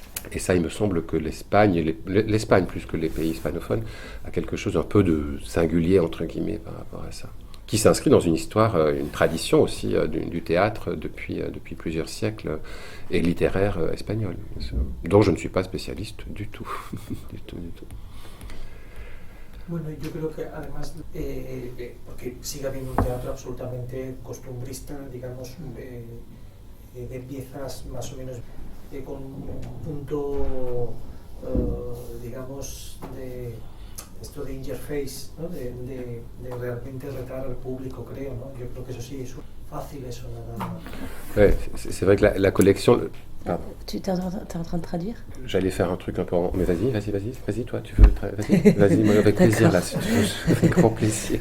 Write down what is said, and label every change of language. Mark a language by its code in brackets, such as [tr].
[fr] Et ça, il me semble que l'Espagne plus que les pays hispanophones, a quelque chose un peu de singulier, entre guillemets, par rapport à ça, qui s'inscrit dans une histoire, une tradition aussi du théâtre depuis plusieurs siècles, et littéraire espagnol, dont je ne suis pas spécialiste du tout. du tout. [es] Bueno, yo creo que además, porque sigue habiendo un teatro absolutamente costumbrista, digamos, de piezas más o menos con un punto, digamos, de esto de interface, ¿no? de realmente retar al público, creo, ¿no? Yo creo que eso sí es fácil, eso, nada. [fr] Ouais, c'est vrai que la collection... Pardon. Tu es en train de traduire? J'allais faire un truc un peu... Mais vas-y, toi, tu veux... Vas-y, moi, avec plaisir, là, si tu veux, ça fait grand plaisir.